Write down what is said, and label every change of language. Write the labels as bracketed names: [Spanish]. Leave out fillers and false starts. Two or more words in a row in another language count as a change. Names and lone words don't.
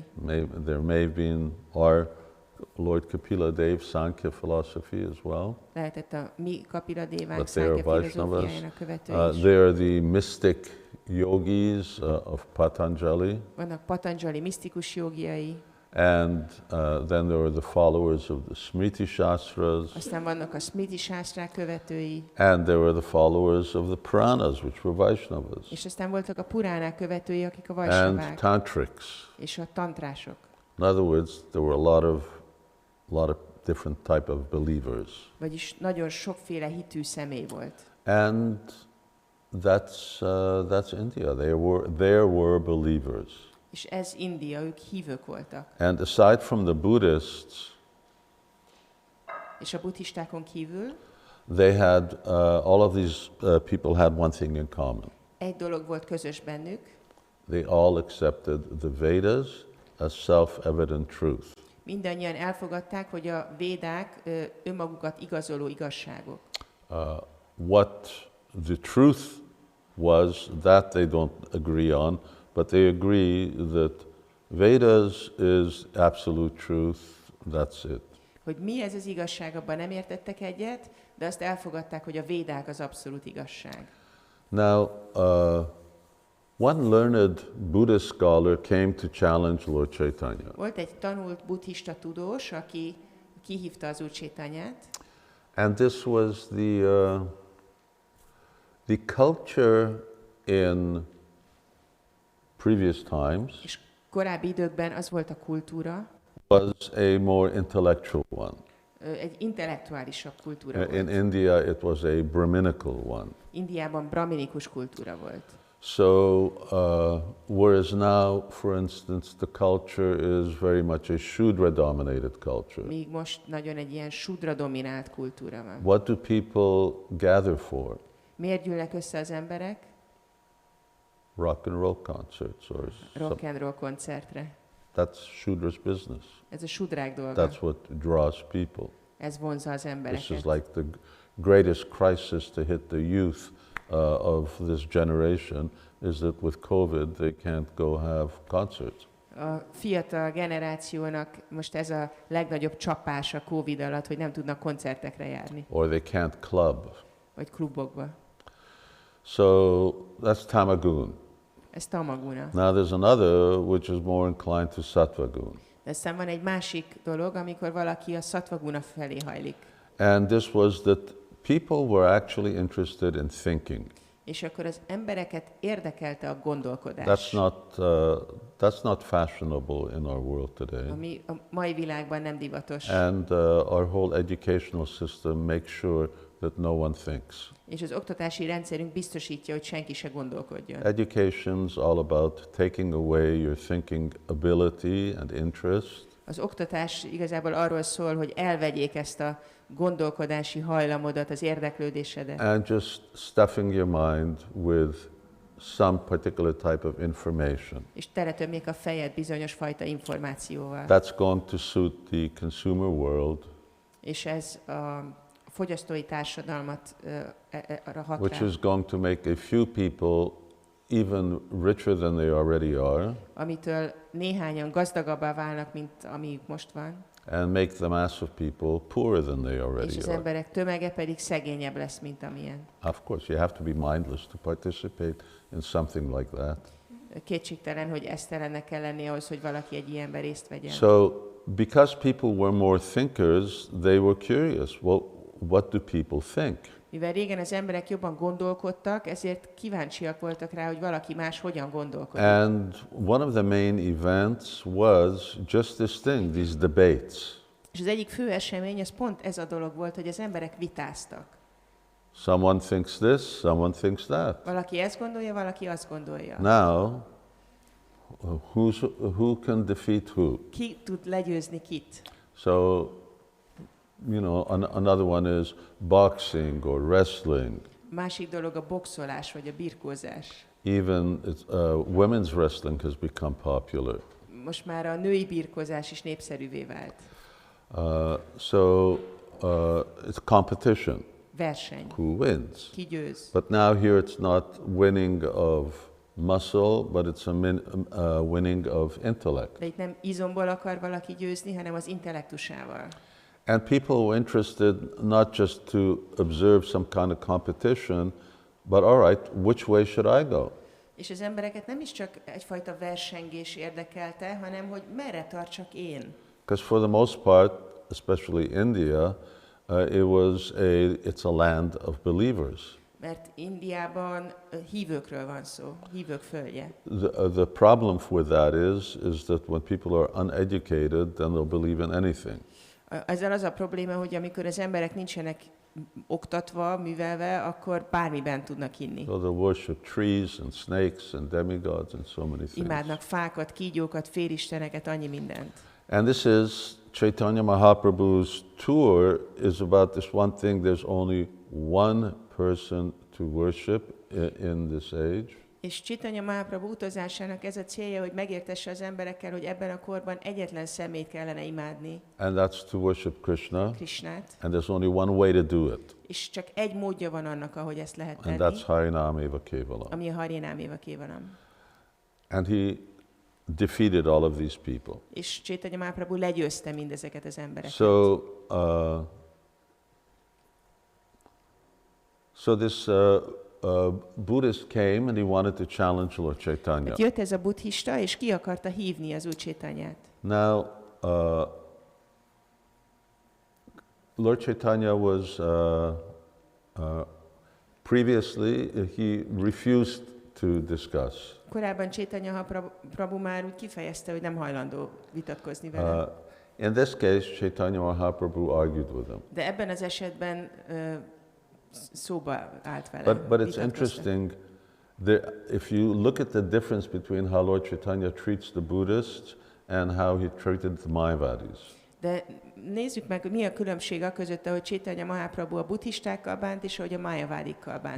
[English] There may have been our Lord Kapila Dev Sankhya philosophy as well. [Hungarian] Lehetett a mi Kapila Dévánk [English] But they are Sankhya Vaishnavas. [Hungarian] filozófiájának követői is. [English] They are the mystic yogis of Patanjali. [Hungarian] Vannak Patanjali misztikus jogiai. [English] And then there are the followers of the Smriti Shastras. [Hungarian] Aztán vannak a Smriti Sástrák követői. [English] And there were the followers of the Puranas, which were Vaishnavas. [Hungarian] És aztán voltak a Puránák követői, akik a [English] And [Hungarian] Vaisnavák. [English] Tantrics. [Hungarian] És a tantrások. [English] In other words, there were a lot of different type of believers. [Hungarian] Vagyis nagyon sokféle hitű személy volt. [English] And that's India. There were believers. [Hungarian] És ez India, ők hívők voltak. [English] And aside from the Buddhists, [Hungarian] És a buddhistákon kívül [English] they had all of these people had one thing in common. [Hungarian] egy dolog volt közös bennük. [English] They all accepted the Vedas as self-evident truth. [Hungarian] Mindannyian elfogadták, hogy a védák önmagukat igazoló igazságok. [English] What the truth was, that they don't agree on, but they agree that Vedas is absolute truth, that's it. [Hungarian] Hogy mi ez az igazság, abban nem értettek egyet, de azt elfogadták, hogy a védák az abszolút igazság. [English] Now, one learned Buddhist scholar came to challenge Lord Caitanya. [Hungarian] Volt egy tanult buddhista tudós, aki kihívta az Úr Caitanyát, [English] And this was the culture in previous times [Hungarian] és korábbi időkben az volt a kultúra, [English] was a more intellectual one. [Hungarian] egy intellektuálisabb kultúra volt. [English] In India, it was a Brahminical one. [Hungarian] Indiában brahminikus kultúra volt. [English] So, whereas now, for instance, the culture is very much a Shudra-dominated culture. [Hungarian] Míg most nagyon egy ilyen Shudra dominált kultúra van. [English] What do people gather for? [Hungarian] Miért gyűlnek össze az emberek? [English] Rock and roll concerts or Rock and roll [Hungarian] koncertre. [English] that's Shudra's business. [Hungarian] Ez a Shudrák dolga. [English] That's what draws people. [Hungarian] Ez vonzza az [English] This [Hungarian] embereket. [English] is like the greatest crisis to hit the youth of this generation is that with COVID they can't go have concerts. [Hungarian] A fiatal generációnak most ez a legnagyobb csapás a Covid alatt, hogy nem tudnak koncertekre járni, [English] Or they can't club. [Hungarian] vagy klubokba. [English] So that's Tamagun. [Hungarian] Ez tamaguna. [English] Now there's another which is more inclined to Sattvagun. [Hungarian] De aztán van egy másik dolog, amikor valaki a szattvaguna felé hajlik. [English] And this was that people were actually interested in thinking. [Hungarian] És akkor az embereket érdekelte a gondolkodás. [English] That's not fashionable in our world today. [Hungarian] Ami a mai világban nem divatos. [English] And our whole educational system makes sure that no one thinks. [Hungarian] És az oktatási rendszerünk biztosítja, hogy senki se gondolkodjon. [English] Education's all about taking away your thinking ability and interest. [Hungarian] Az oktatás igazából arról szól, hogy elvegyék ezt a gondolkodási hajlamodat, az érdeklődésedet. [English] And just stuffing your mind with some particular type of information. [Hungarian] És teletömjék a fejed bizonyos fajta információval. [English] That's going to suit the consumer world. [Hungarian] És ez a fogyasztói társadalmat hat [English] which [Hungarian] rá, [English] is going to make a few people even richer than they already are, [Hungarian] amitől néhányan gazdagabbá válnak, mint amiük most van, [English] and make the mass of people poorer than they [Hungarian] és [English] already [Hungarian] az [English] are. [Hungarian] emberek tömege pedig szegényebb lesz, mint amilyen. [English] Of course, you have to be mindless to participate in something like that. [Hungarian] Kétségtelen, hogy esztelennek kell lenni ahhoz, hogy valaki egy ilyenben részt vegyen. [English] So, because people were more thinkers, they were curious. Well, what do people think? [Hungarian] Mivel régen az emberek jobban gondolkodtak, ezért kíváncsiak voltak rá, hogy valaki más hogyan gondolkodik. [English] And one of the main events was just this thing, these debates. [Hungarian] És az egyik fő esemény, ez pont ez a dolog volt, hogy az emberek vitáztak. [English] Someone thinks this, someone thinks that. [Hungarian] Valaki ezt gondolja, valaki azt gondolja. [English] Now, who can defeat who? [Hungarian] Ki tud legyőzni kit? [English] So, you know, another one is boxing or wrestling. [Hungarian] Másik dolog a boxolás vagy a birkózás. [English] Even women's wrestling has become popular. [Hungarian] Most már a női birkózás is népszerűvé vált. [English] So it's competition. [Hungarian] Verseny. [English] Who wins? [Hungarian] Ki győz? [English] But now here it's not winning of muscle, but it's a winning of intellect. [Hungarian] De itt nem izomból akar valaki győzni, hanem az intellektusával. [English] And people were interested not just to observe some kind of competition, but all right, which way should I go? [Hungarian] És az embereket nem is csak egyfajta versengés érdekelte, hanem hogy merre tartsak én. [English] Because for the most part, especially India, it's a land of believers. [Hungarian] Mert Indiában hívőkről van szó, hívők földje. [English] The problem with that is that when people are uneducated, then they'll believe in anything. [Hungarian] Ezzel az a probléma, hogy amikor az emberek nincsenek oktatva, művelve, akkor bármiben tudnak hinni. [English] So they worship trees and snakes and demigods and so many things. [Hungarian] Imádnak fákat, kígyókat, félisteneket, annyi mindent. [English] And this is Caitanya Mahaprabhu's tour is about this one thing. There's only one person to worship in this age. [Hungarian] És Caitanya Mahaprabhu utazásának ez a célja, hogy megértesse az emberekkel, hogy ebben a korban egyetlen személyt kellene imádni. [English] And that's to worship Krishna. [Hungarian] Krisnát. [English] And there's only one way to do it. [Hungarian] És csak egy módja van annak, ahogy ezt lehet tenni. [English] And that's [Sanskrit] Harinam Eva Kevalam. [Hungarian] Ami a [Sanskrit] Harinam Eva Kevalam. [English] And he defeated all of these people. [Hungarian] És Caitanya Mahaprabhu legyőzte mindezeket az embereket. [English] So this Buddhist came and he wanted to challenge Lord Caitanya. [Hungarian] Jött ez a buddhista, és ki akarta hívni az Úr Caitanyát. [English] Now, Lord Caitanya was previously he refused to discuss. [Hungarian] Korábban Caitanya Mahaprabhu már úgy kifejezte, hogy nem hajlandó vitatkozni vele. [English] In this case, Caitanya Mahaprabhu argued with him. [Hungarian] De ebben az esetben szóba állt vele. [English] But it's interesting. If you look at the difference between how Lord Caitanya treats the Buddhists and how he treated the Mayavadis. [Hungarian] De nézzük meg, hogy mi a különbség a között, ahogy Caitanya Mahaprabhu a buddhistákkal bánt, és ahogy a Mayavadikkal bánt.